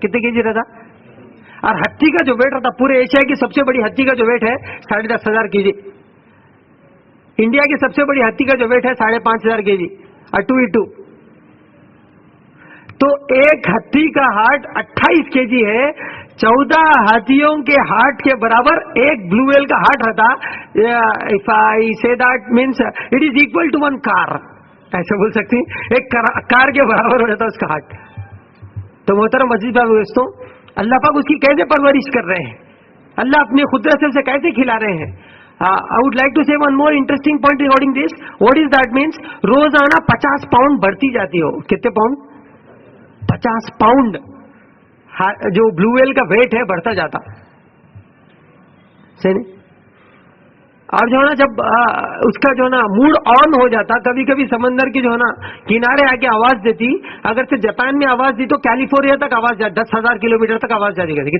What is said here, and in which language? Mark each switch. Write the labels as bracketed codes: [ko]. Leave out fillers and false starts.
[ur] کتنے kg رہتا؟ اور ہتھی کا جو ویٹ رہتا, پورے ایشیا کی سب سے بڑی ہتھی کا جو ویٹ ہے 10,500 kg. انڈیا کی سب سے بڑی ہتھی کا جو ویٹ ہے 5,500 kg اور 2:2. تو ایک ہتھی کا ہارٹ 28 kg ہے. 14 ہاتھیوں کے ہارٹ کے برابر ایک بلو ویل کا ہارٹ رہتا. [en] If I say that means it is equal to one car. [ur] ایسے بول سکتے ہیں, ایک کار کے برابر ہو جاتا اس کا ہارٹ. تو محترم عزیز بھائی دوستوں, اللہ پاک اس کی کیسے پرورش کر رہے ہیں, اللہ اپنی قدرت سے اسے کیسے کھلا رہے ہیں. [en] I would like to say one more interesting point regarding this. What is that means? [ur] روزانہ 50 پاؤنڈ بڑھتی جاتی ہو. کتنے پاؤنڈ؟ 50 پاؤنڈ جو بلو ویل کا ویٹ ہے بڑھتا جاتا. صحیح نہیں؟ اور جو ہے نا جب اس کا جو ہے نا موڈ آن ہو جاتا, کبھی کبھی سمندر کی جو ہے نا کنارے آ کے آواز دیتی, اگر سے جاپان میں آواز دی تو کیلیفورنیا تک آواز جاتی, 10,000 کلومیٹر تک آواز جاتی کرتی.